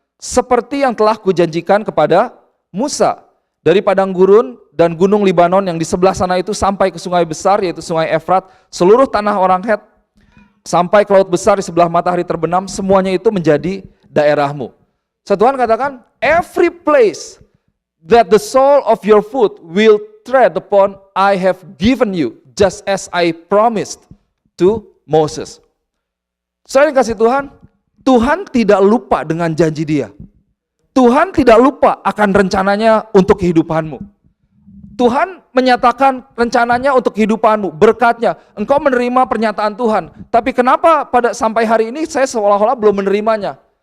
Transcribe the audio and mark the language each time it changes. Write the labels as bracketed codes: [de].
[id] Seperti yang telah kujanjikan kepada Musa. Dari padang gurun dan gunung Libanon yang di sebelah sana itu sampai ke sungai besar yaitu sungai Efrat. Seluruh tanah orang Het sampai ke laut besar di sebelah matahari terbenam, semuanya itu menjadi daerahmu. Tuhan katakan, [en] every place that the sole of your foot will tread upon, I have given you, just as I promised to Moses. [id] Saya kasih Tuhan tidak lupa dengan janji Dia. Tuhan tidak lupa akan rencananya untuk kehidupanmu. Tuhan menyatakan rencananya untuk kehidupanmu, berkatnya. Engkau menerima pernyataan Tuhan. Tapi kenapa sampai hari ini saya seolah-olah belum menerimanya?